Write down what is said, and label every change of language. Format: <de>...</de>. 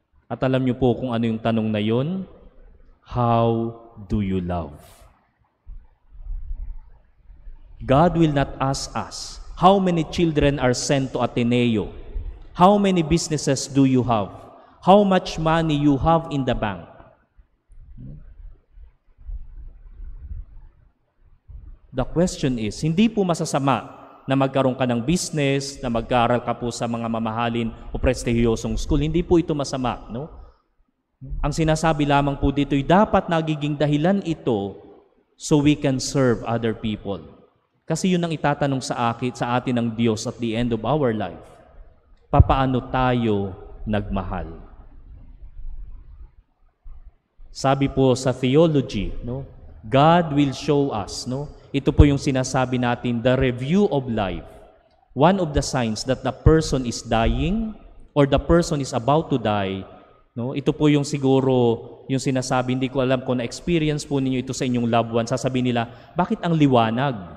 <tl>At alam niyo po kung ano yung tanong na yun?</tl> <en>How do you love? God will not ask us, how many children are sent to Ateneo? How many businesses do you have? How much money you have in the bank? The question is,</en> <tl>hindi po masasama na magkaroon ka ng business, na mag-aaral ka po sa mga mamahalin o prestihiyosong school. Hindi po ito masama, no? Ang sinasabi lamang po dito ay dapat nagiging dahilan ito</tl> <en>so we can serve other people.</en> <tl>Kasi yun ang itatanong sa atin ng Diyos</tl> <en>at the end of our life.</en> <tl>Papaano tayo nagmahal? Sabi po sa theology, no?</tl> <en>God will show us,</en> <tl>no? Ito po yung sinasabi natin,</tl> <en>the review of life. One of the signs that the person is dying or the person is about to die, no?</en> <tl>Ito po yung siguro yung sinasabi, hindi ko alam kung na-experience po ninyo ito sa inyong loved one. Sasabihin nila, bakit ang liwanag?</tl>